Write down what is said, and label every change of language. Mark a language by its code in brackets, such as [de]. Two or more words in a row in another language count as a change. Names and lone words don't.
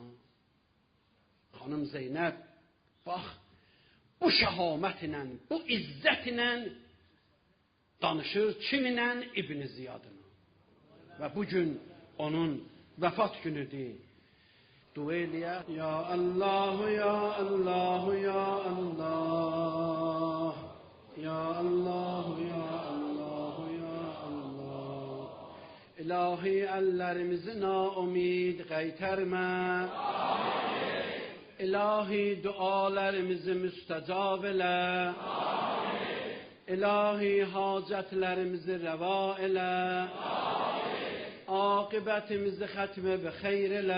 [az] Xanım Zeynəb, bax, bu şəhamətlə, bu izzətlə danışır kiminlə? İbn Ziyadına. Və bugün onun vəfat günüdür. Dua eləyək. [ar] يا الله يا الله يا الله. يا الله يا الله يا الله. [az] İlahi əllərimizi naumid qaytarma. İlahi dualarımızı müstəcab elə. İlahi hacətlərimizi rəva elə. Aqibətimizi [ar] خاتمة بخير [az] elə.